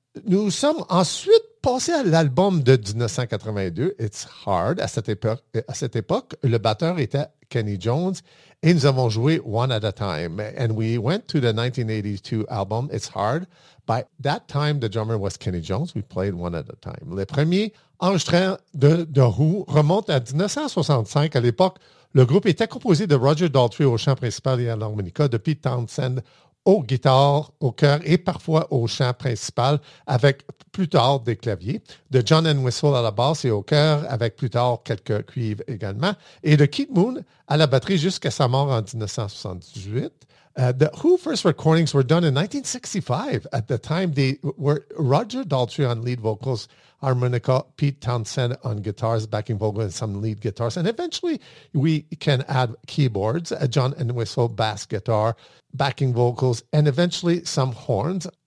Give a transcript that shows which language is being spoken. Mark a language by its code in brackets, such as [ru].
[fr] Nous sommes ensuite passés à l'album de 1982, It's Hard. À cette époque, le batteur était Kenny Jones, et nous avons joué One at a Time. [en] And we went to the 1982 album, It's Hard. By that time, the drummer was Kenny Jones. We played One at a Time. [fr] Les premiers enregistrements de The Who remontent à 1965, à l'époque. Le groupe était composé de Roger Daltrey au chant principal et à l'harmonica, de Pete Townshend aux guitares, au chœur et parfois au chant principal, avec plus tard des claviers, de John Entwistle à la basse et au chœur, avec plus tard quelques cuivres également, et de Keith Moon à la batterie jusqu'à sa mort en 1978. [en] The Who first recordings were done in 1965. At the time, they were Roger Daltrey on lead vocals, harmonica, Pete Townshend on guitars, backing vocals, and some lead guitars. And eventually, we can add keyboards, John Entwistle, bass guitar, backing vocals, and eventually some horns.